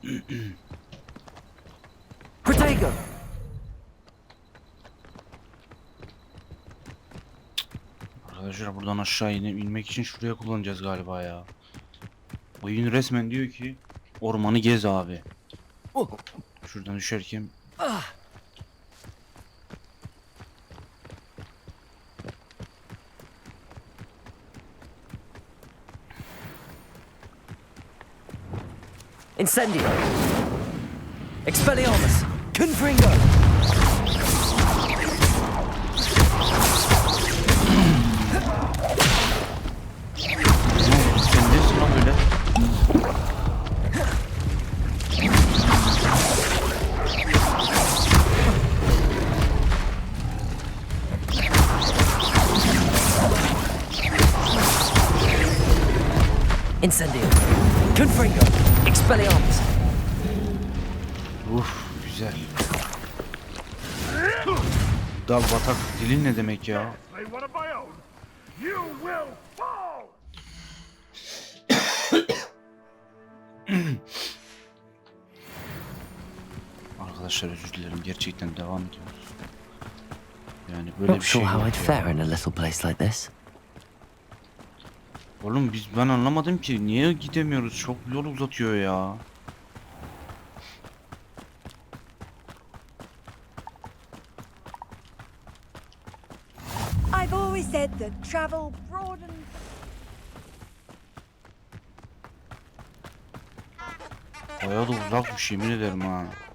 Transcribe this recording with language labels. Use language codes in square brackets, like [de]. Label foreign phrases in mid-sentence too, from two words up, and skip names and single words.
[tr] Protego! Arkadaşlar buradan aşağı inmek için şuraya kullanacağız galiba ya. Oyun resmen diyor ki ormanı gez abi. Şuradan düşerken Incendio! Expelliarmus! Confringo! sen nesin lan böyle? Incendio! Confringo! Expelliarmus! Güzel. Dal batak dilin ne demek ya? Arkadaşlar özür dilerim, gerçekten devam ediyoruz. Yani böyle [en] Not [tr] bir şey [en] sure how [tr] yok [en] I'd [tr] ya. [en] fare in a little place like this. [tr] Oğlum ben anlamadım ki niye gidemiyoruz, çok yol uzatıyor ya. [en] I've always said that travel broadens. [tr] Bayağı da uzakmış yemin ederim ha.